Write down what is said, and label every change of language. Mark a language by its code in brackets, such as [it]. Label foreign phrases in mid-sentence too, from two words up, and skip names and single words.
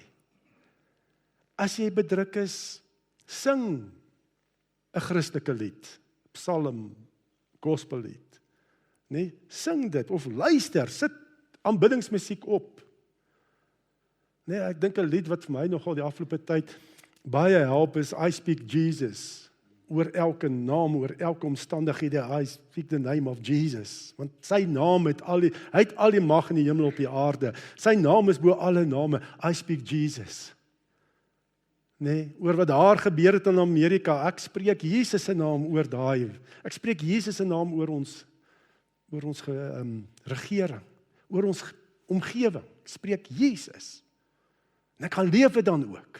[af] As jy bedruk is, sing 'n Christelike lied, psalm, gospellied. Nee, sing dit of luister, sit aanbiddingsmusiek op. Nee, ek dink 'n lied wat vir my nogal die afgelope tyd baie help is I Speak Jesus. Oor elke naam, oor elke omstandighede, [en] I speak the name of Jesus. [af] Want sy naam hy het al die mag in die hemel op die aarde. Sy naam is bo alle name. I speak Jesus. Nee, oor wat daar gebeur het in Amerika, ek spreek Jesus se naam oor daai. Ek spreek Jesus se naam oor ons regering, oor ons omgewing. Ek spreek Jesus. En ek gaan lewe dan ook.